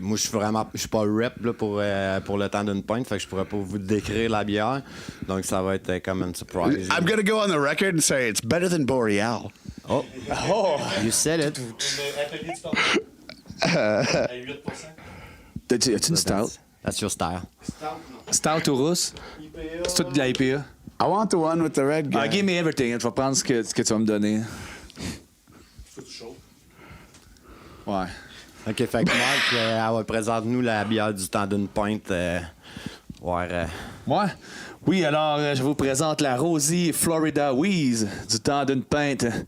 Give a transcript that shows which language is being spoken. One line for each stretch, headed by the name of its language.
French: Moi, je suis pas rep là, pour le temps d'une pinte, fait que je pourrais pas vous décrire la bière. Donc, ça va être comme une surprise.
English: I'm going to go on the record and say it's better than Boreal. Oh! You said it.
French: As-tu une stout?
English: That's your style.
French: Stout ou rousse? C'est tout de la IPA.
English: I want the one with the red guy. Give me everything.
French: Je vais prendre ce que tu vas me donner. Ouais. OK, fait que Marc, elle va présenter-nous la bière du temps d'une pinte. Moi? Oui, alors, je vous présente la Rosie Florida Wheeze du temps d'une pinte.